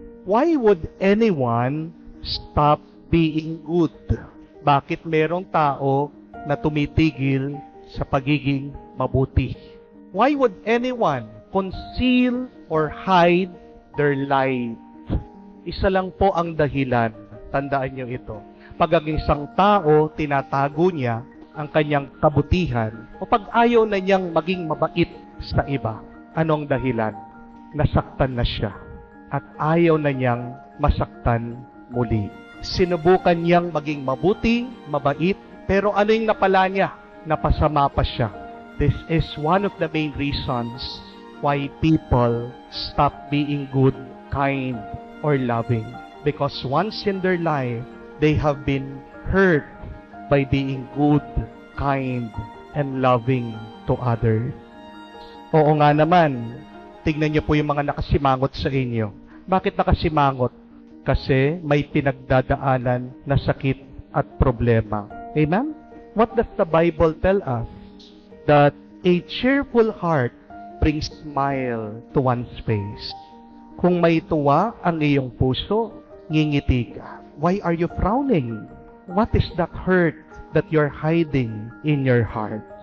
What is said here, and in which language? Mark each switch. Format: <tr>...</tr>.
<en>Why would anyone stop being good?</en> <tl>Bakit merong tao na tumitigil sa pagiging mabuti?</tl> <en>Why would anyone conceal or hide their light?</en> <tl>Isa lang po ang dahilan. Tandaan niyo ito. Pag ang isang tao, tinatago niya ang kanyang kabutihan o pag ayaw na niyang maging mabait sa iba. Anong dahilan? Nasaktan na siya at ayaw na niyang masaktan muli. Sinubukan niyang maging mabuti, mabait, pero ano yung napala niya? Napasama pa siya.</tl> <en>This is one of the main reasons why people stop being good, kind, or loving. Because once in their life, they have been hurt by being good, kind, and loving to others.</en> <tl>Oo nga naman, tignan niyo po yung mga nakasimangot sa inyo. Bakit nakasimangot? Kasi may pinagdadaanan na sakit at problema. Amen?</tl> <en>What does the Bible tell us? That a cheerful heart brings smile to one's face.</en> <tl>Kung may tuwa ang iyong puso, ngingiti ka.</tl> <en>Why are you frowning? What is that hurt that you're hiding in your heart?</en>